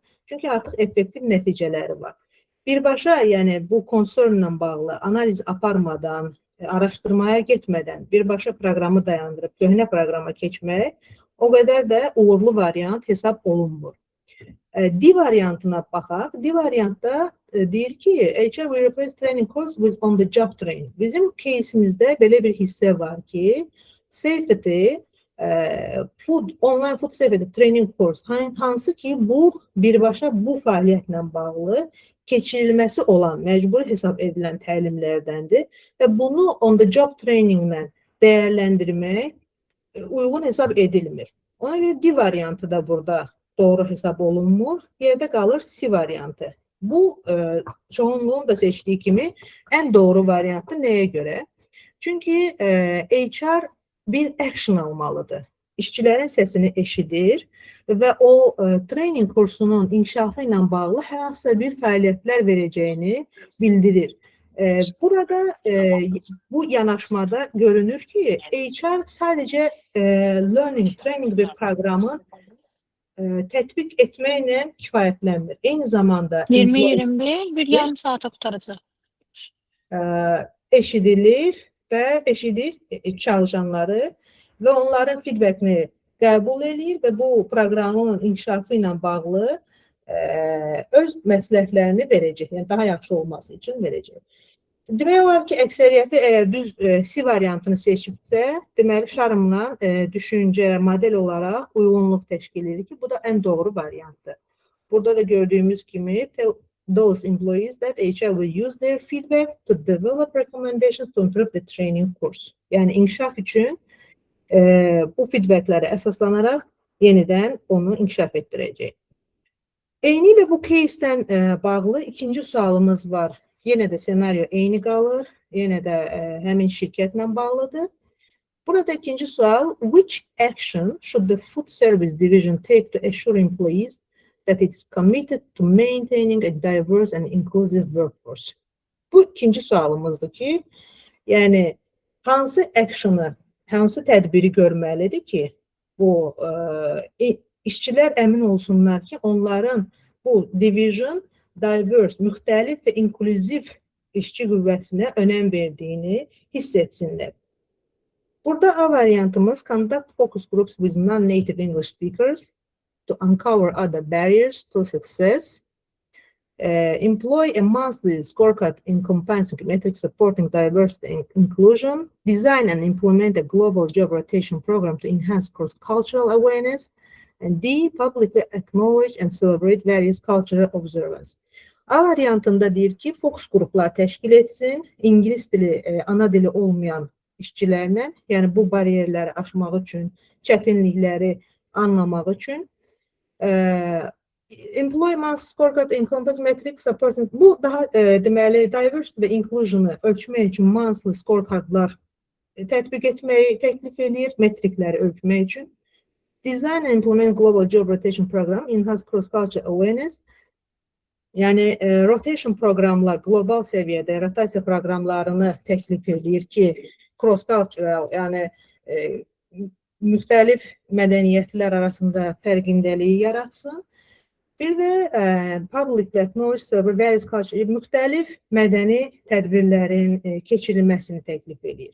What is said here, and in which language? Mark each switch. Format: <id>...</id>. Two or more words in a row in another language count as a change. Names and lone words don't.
<az>Çünki artıq effektiv nəticələri var. Birbaşa, yəni bu concernlə bağlı analiz aparmadan, araşdırmaya getmədən birbaşa proqramı dayandırıb köhnə proqrama keçmək o qədər də uğurlu variant hesab olunmur. D variantına baxaq. D variantda deyir ki,</az> <en>HR will replace training course with on-the-job training.</en> <az>Bizim кейsimizdə belə bir hissə var ki,</az> <en>safety, online food safety training course,</en> <az>hansı ki bu birbaşa bu fəaliyyətlə bağlı keçirilməsi olan, məcburi hesab edilən təlimlərdəndir və bunu</az> <en>on-the-job traininglə</en> <az>dəyərləndirmək uyğun hesab edilmir. Ona görə D variantı da burada doğru hesab olunmur. Yerdə qalır C variantı. Bu çoğunluğun da seçdiyi kimi ən doğru variantı nəyə görə? Çünki HR bir action almalıdır. İşçilərin səsini eşidir və o training kursunun inkişafı ilə bağlı hər hansısa bir fəaliyyətlər verəcəyini bildirir. Burada bu yanaşmada görünür ki, HR sadəcə</az> <en>learning, training</en> <az>bir proqramı tətbiq etməklə kifayətlənmir. Eyni zamanda 20-21 bir yarım saata qutaracaq. Eşidilir və eşidir çalışanları və onların feedbackini qəbul edir və bu proqramın inkişafı ilə bağlı öz məsləhətlərini verəcək. Yəni daha yaxşı olması üçün verəcək. Demək olar ki, əksəriyyəti əgər düz C variantını seçibsə, deməli şarmla düşüncə, model olaraq uyğunluq təşkil edir ki, bu da ən doğru variantdır. Burada da gördüyümüz kimi,</az> <en>tell those employees that HR will use their feedback to develop recommendations to improve the training course.</en> <az>Yəni inkişaf üçün bu feedbackləri əsaslanaraq yenidən onu inkişaf etdirəcək. Eyni ilə bu case-dən bağlı ikinci sualımız var. Yenə də senaryo eyni qalır, yenə də həmin şirkətlə bağlıdır. Burada ikinci sual,</az> <en>which action should the food service division take to assure employees that it's committed to maintaining a diverse and inclusive workforce?</en> <az>Bu ikinci sualımızdır ki, yəni hansı action'ı, hansı tədbiri görməlidir ki, bu işçilər əmin olsunlar ki, onların bu division diverse, müxtəlif və inklüziv işçi qüvvəsinə önəm verdiyini hiss etsinlər. Burada A variantımız</az> <en>conduct focus groups with non-native English speakers to uncover other barriers to success, employ a monthly scorecard encompassing metrics supporting diversity and inclusion, design and implement a global job rotation program to enhance cross-cultural awareness, and D, publicly acknowledge and celebrate various cultural observances.</en> <az>A variantında deyir ki, fokus qruplar təşkil etsin, ingilis dili ana dili olmayan işçilərlə, yəni bu bariyerləri aşmaq üçün, çətinlikləri anlamaq üçün</az> <en>Employment scorecard encompass metrics supporting</en> <az>bu daha deməli diversity və inclusion'u ölçmək üçün</az> <en>monthly scorecardlar</en> <az>tətbiq etməyi təklif edir, metrikləri ölçmək üçün.</az> <en>Design and implement global job rotation program, enhance cross-cultural awareness.</en> <az>Yəni rotation proqramlar qlobal səviyyədə rotasiya proqramlarını təklif edir ki, cross-cultural, yəni müxtəlif mədəniyyətlər arasında fərqindəliyi yaratsın. Bir də</az> <en>public knowledge server various culture</en> <az>müxtəlif mədəni tədbirlərin keçirilməsini təklif edir.</az>